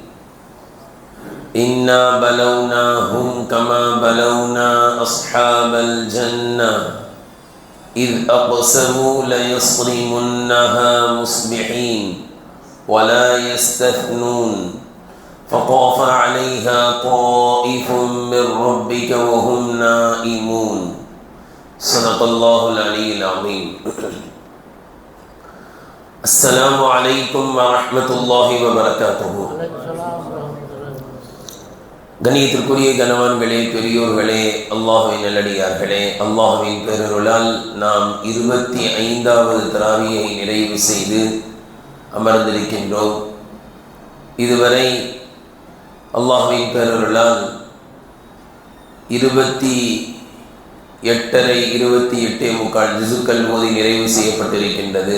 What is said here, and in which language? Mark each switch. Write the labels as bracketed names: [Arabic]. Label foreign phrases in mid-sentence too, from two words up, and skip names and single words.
[Arabic] إنا بلوناهم كما بلونا أصحاب الجنة إذ أقسموا ليصرمنها مصبحين ولا يستثنون فطاف عليها طائف من ربك وهم نائمون صدق الله العلي العظيم. السلام عليكم ورحمة الله وبركاته. [Tamil] கண்ணியத்திற்குரிய கனவான்களே, பெரியோர்களே, அல்லாஹ்வின் நல்லடியார்களே, அல்லாஹ்வின் பேரருளால் நாம் 25வது தராவியை நிறைவு செய்து அமர்ந்திருக்கின்றோம். இதுவரை அல்லாஹ்வின் பேரருளால் 28 ஜுசுக்கள் ஓதி நிறைவு செய்யப்பட்டிருக்கின்றது.